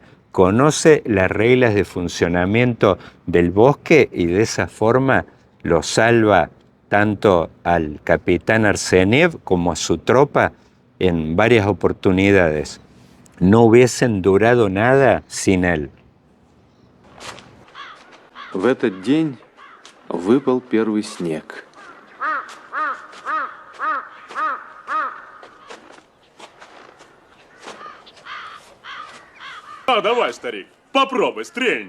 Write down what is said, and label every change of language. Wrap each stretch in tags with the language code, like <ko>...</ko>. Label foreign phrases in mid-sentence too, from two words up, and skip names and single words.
<es>Conoce las reglas de funcionamiento del bosque y de esa forma lo salva tanto al capitán Arseniev como a su tropa en varias oportunidades. No hubiesen durado nada sin él.</es> <ru>В этот день выпал первый снег. Давай, старик, попробуй, стрельни.</ru>